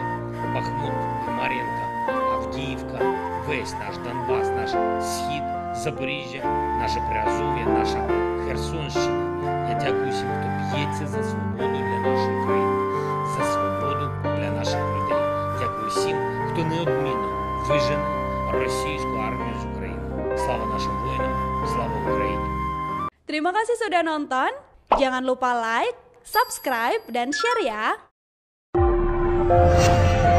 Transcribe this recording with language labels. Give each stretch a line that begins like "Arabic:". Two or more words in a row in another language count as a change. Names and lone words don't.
Ukrainian: Бахмут, Мар'їнка, Авдіївка, весь наш Донбас, наш Схід, Запоріжжя, наше Приазов'я, наша Херсонщина. Я дякую всім, хто б'ється за свободу для нашої країни, за свободу для наших людей. Дякую всім, хто неодмінно вижене російську армію з України. Слава нашим воїнам, слава Україні!
Indonesian: Terima kasih sudah nonton. Jangan lupa like, subscribe, dan share ya.